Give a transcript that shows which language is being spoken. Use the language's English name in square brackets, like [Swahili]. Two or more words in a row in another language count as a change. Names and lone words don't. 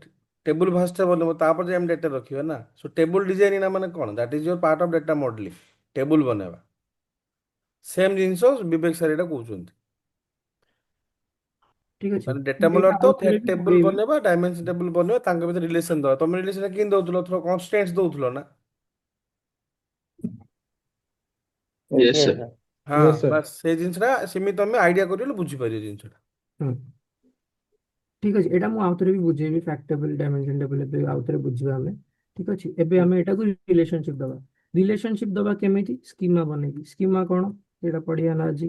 [English] table first [Odia] ବନେଇବ, ତାପରେ ଆମେ ଡେଟା ରଖିବା ନା। ସୋ [English] table design [Odia] ନା ମାନେ କଣ, [English] that is your part of data modeling. [Odia] ଟେବୁଲ ବନେଇବା ସେମ୍ ଜିନିଷ ବିବେକ ସାର୍ ଏଇଟା କହୁଛନ୍ତି। ଠିକ ଅଛି। ମାନେ ଡେଟା ମୁଁ ଏଇଟା ମଡେଲର ତ ଆଉ ଥରେ ଫ୍ୟାକ୍ଟ ବି ଟେବୁଲ ବୁଝେଇବି। ବନେଇବା, [English] dimension table [Odia] ବନେଇବା, ତାଙ୍କ ଭିତରେ ରିଲେସନ ଦେବା। ତମେ ରିଲେସନ କେମିତି ଦଉଥିଲ? ଥର କନଷ୍ଟ୍ରେଣ୍ଟସ ଦଉଥିଲ ନା? [English] यस Yes, सर। sir. ହଁ yes sir. [Odia] ବାସ୍ ସେଇ ଜିନିଷଟା ସେମିତି ତମେ ଆଇଡିଆ କରିଲେ ବୁଝିପାରିବ ଜିନିଷଟା। ହୁଁ ଠିକ ଅଛି, ଏଇଟା ମୁଁ ଆଉ ଥରେ ବି ବୁଝେଇବି, [English] fact table dimension table [Odia] ଏବେ ଆଉ ଥରେ ବୁଝିବା ଆମେ। ଠିକ ଅଛି, ଏବେ ଆମେ ଏଟାକୁ ରିଲେସନସିପ ଦବା। ରିଲେସନସିପ ଦବା କେମିତି? ସ୍କିମା ବନେଇକି। ସ୍କିମା କଣ ସେଇଟା ପଢିବା ନା ଆଜି।